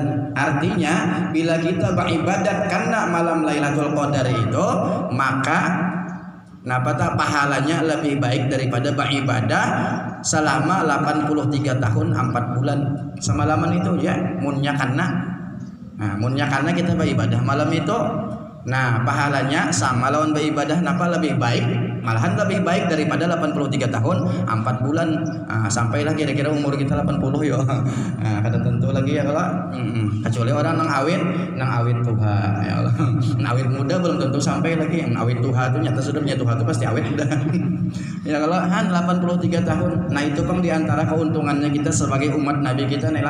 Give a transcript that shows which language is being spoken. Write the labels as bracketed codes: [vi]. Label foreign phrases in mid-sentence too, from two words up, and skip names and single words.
[bjn] Artinya bila kita beribadat karena malam Lailatul Qadar itu, maka pahalanya lebih baik daripada beribadah selama 83 tahun 4 bulan. Semalaman itu ya munnya karena kita beribadah malam itu. Nah, pahalanya sama lawan beribadah lebih baik, malahan lebih baik daripada 83 tahun 4 bulan. Sampailah kira-kira umur kita 80 yo. Kada tentu lagi ya kalau kecuali orang nang awit tuha ya Allah. Nang awit muda belum tentu sampai lagi. Nang awit tuha itu nyata sudah punya tuha itu pasti awit udah. Ya kalau 83 tahun. Nah, itu kan di antara keuntungannya kita sebagai umat Nabi kita nih lah.